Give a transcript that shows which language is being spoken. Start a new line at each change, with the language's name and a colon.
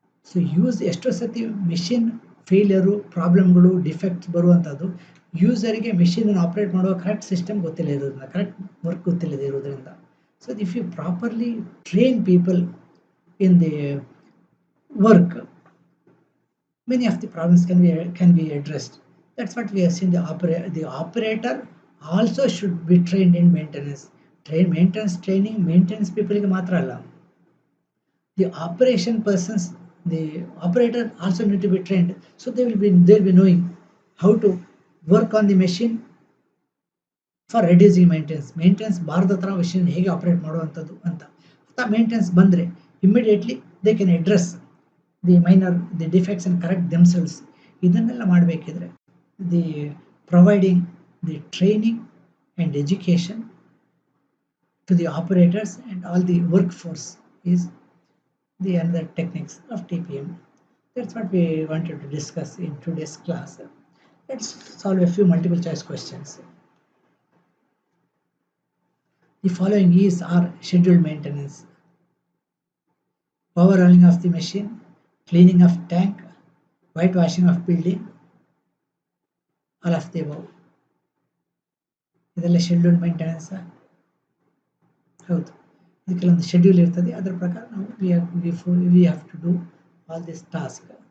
Kannada: So ಎಷ್ಟೋ ಸತಿ machine failure, ಪ್ರಾಬ್ಲಮ್ಗಳು, defects ಬರುವಂಥದ್ದು ಯೂಸರಿಗೆ ಮೆಷಿನನ್ನು ಆಪ್ರೇಟ್ ಮಾಡುವ ಕರೆಕ್ಟ್ ಸಿಸ್ಟಮ್ ಗೊತ್ತಿಲ್ಲ ಇರೋದ್ರಿಂದ, ಕರೆಕ್ಟ್ ವರ್ಕ್ ಗೊತ್ತಿಲ್ಲದೆ ಇರೋದ್ರಿಂದ.
English: So if you properly train people in the work, many of the problems can be addressed. That's what we have seen. The operator also should be trained in maintenance. Maintenance training, maintenance people
Kannada: ಗೆ ಮಾತ್ರ ಅಲ್ಲ,
English: the operation persons, the operator also need to be trained. So they'll be knowing how to work on the machine for reducing maintenance
Kannada: ಬಾರದ ಹತ್ರ machine ಹೇಗೆ operate ಮಾಡುವಂಥದ್ದು ಅಂತ. Maintenance ಬಂದರೆ
English: Immediately they can address the defects and correct themselves.
Kannada: ಇದನ್ನೆಲ್ಲ ಮಾಡಬೇಕಿದ್ರೆ
English: providing the training and education to the operators and all the workforce is the another techniques of TPM. That's what we wanted to discuss in today's class. Let's solve a few multiple choice questions. The following are scheduled maintenance: overhauling of the machine, cleaning of tank, whitewashing of building, all of the above.
Kannada: ಇದೆಲ್ಲ scheduled maintenance. ಹೌದು, ಇದಕ್ಕೆಲ್ಲೊಂದು schedule ಇರ್ತದೆ, ಅದರ ಪ್ರಕಾರ ನಾವು
English: We have to do all this task.